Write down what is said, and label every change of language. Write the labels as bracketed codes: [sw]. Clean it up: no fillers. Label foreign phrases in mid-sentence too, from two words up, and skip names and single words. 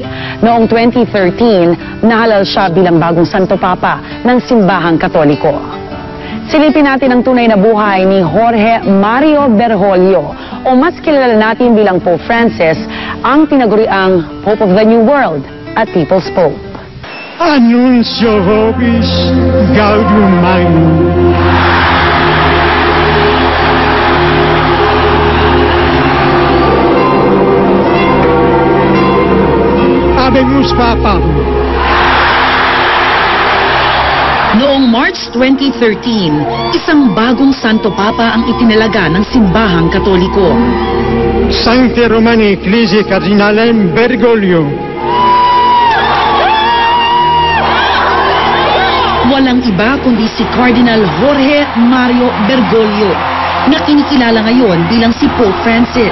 [tl] Noong 2013, nahalal siya bilang bagong Santo Papa ng Simbahang Katoliko. Silipin natin ang tunay na buhay ni Jorge Mario Bergoglio o mas kilala natin bilang Pope Francis, ang tinaguriang [en] Pope of the New World [tl] at [en] People's Pope. [la] Annuncio vobis gaudium magnum. Habemus Papam. [tl] Noong March 2013, isang bagong Santo Papa ang itinalaga ng Simbahang Katoliko. [la] Sancte Romani Ecclesiae Cardinalem Bergoglio. [tl] Walang iba kundi si Cardinal Jorge Mario Bergoglio, na kinikilala ngayon bilang si Pope Francis.